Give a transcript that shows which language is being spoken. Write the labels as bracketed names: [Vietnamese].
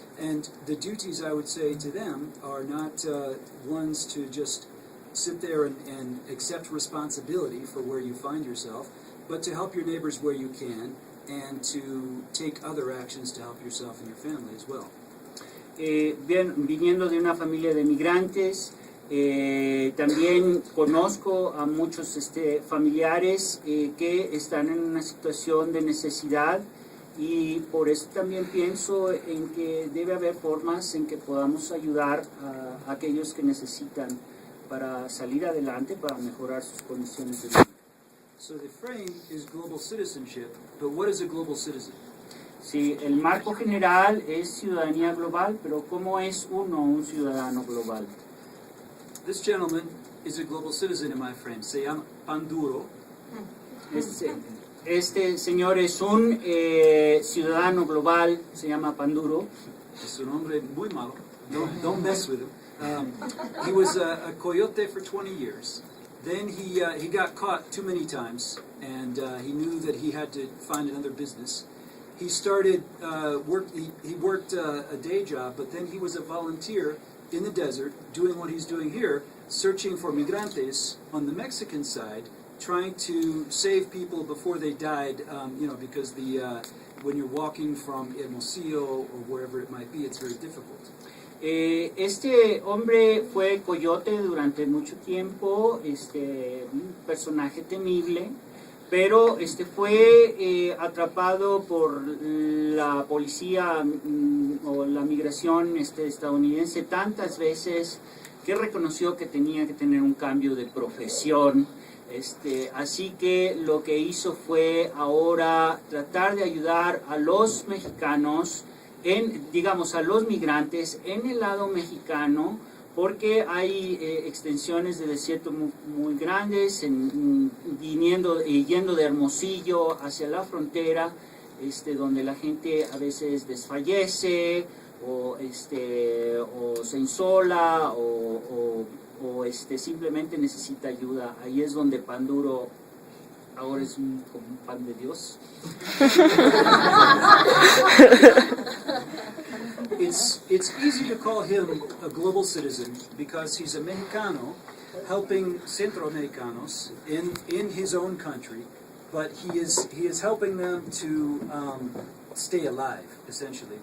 [English] And the duties I would say to them are not ones to just sit there and accept responsibility for where you find yourself, but to help your neighbors where you can, and to take other actions to help yourself and your family as well. [Spanish] Bien, viniendo de una familia de migrantes, también conozco a muchos familiares que están en una situación de necesidad, y por eso también pienso en que debe haber formas en que podamos ayudar a aquellos que necesitan para salir adelante, para mejorar sus condiciones de vida. [English] So the frame is global citizenship, but what is a global citizen? [Spanish] Sí, el marco general es ciudadanía global, pero ¿cómo es un ciudadano global? [English] This gentleman is a global citizen in my frame. [Spanish] Se llama Panduro. Este señor es un ciudadano global, se llama Panduro. Es un hombre muy malo. [English] Don't mess with him. He was a coyote for 20 years. Then he got caught too many times, and he knew that he had to find another business. He started he worked a day job, but then he was a volunteer in the desert doing what he's doing here, searching for migrantes on the Mexican side, trying to save people before they died, because when you're walking from Hermosillo or wherever it might be, it's very difficult. [Spanish] Este hombre fue coyote durante mucho tiempo, un personaje temible, pero fue atrapado por la policía o la migración estadounidense tantas veces que reconoció que tenía que tener un cambio de profesión. Así que lo que hizo fue ahora tratar de ayudar a los mexicanos, a los migrantes en el lado mexicano, porque hay extensiones de desierto muy grandes, yendo de Hermosillo hacia la frontera, donde la gente a veces desfallece o se insola o simplemente necesita ayuda. Ahí es donde Panduro ahora es como un pan de Dios. [English] It's easy to call him a global citizen because he's a Mexicano helping Centroamericanos in his own country, but he is helping them to stay alive, essentially.